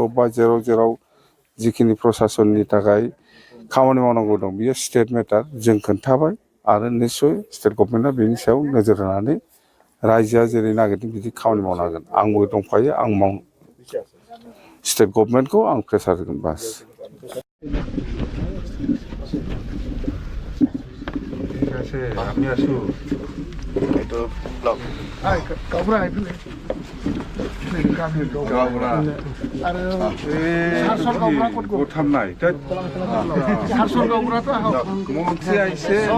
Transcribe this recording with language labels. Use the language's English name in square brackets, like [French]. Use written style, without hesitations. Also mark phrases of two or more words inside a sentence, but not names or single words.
[Bodo] बा जेराव जिखिनि प्रसासननि थाखाय खामानि मावनांगौ दं बियो [English] state matter [Bodo] जों खोन्थाबाय आरो निस्सय [English] state governmenta [Bodo] बेनि सायाव नोजोर होनानै रायजोआ जेरै नागिरदों बिदि खामानि मावनो हागोन आंबो दंफायो आं [English] state governmentkhou [Bodo] आं प्रेसार होगोन बास [Assamese] ঠিক আছে আমি আছো এইটো ব্লক উঠামনাই মন্ত্ৰী আহিছে